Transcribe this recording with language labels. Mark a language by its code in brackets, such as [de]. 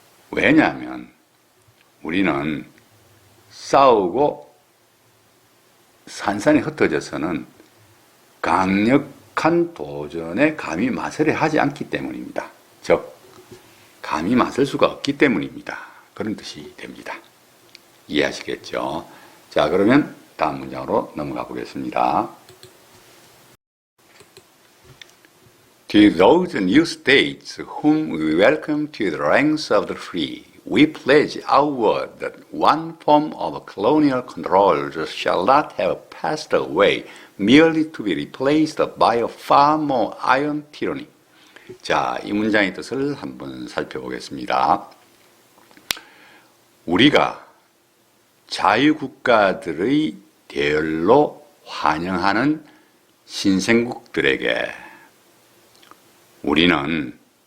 [ko] 왜냐하면 우리는 싸우고 산산이 흩어져서는 강력한 도전에 감히 맞서려 하지 않기 때문입니다. 즉, 감히 맞설 수가 없기 때문입니다. 그런 뜻이 됩니다. 이해하시겠죠? 자, 그러면 다음 문장으로 넘어가 보겠습니다. [en] To those new states whom we welcome to the ranks of the free, we pledge our word that one form of colonial control shall not have passed away merely to be replaced by a far more iron tyranny. [ko] 자, 이 문장의 뜻을 한번 살펴보겠습니다. 우리가 자유국가들의 대열로 환영하는 신생국들에게 우리는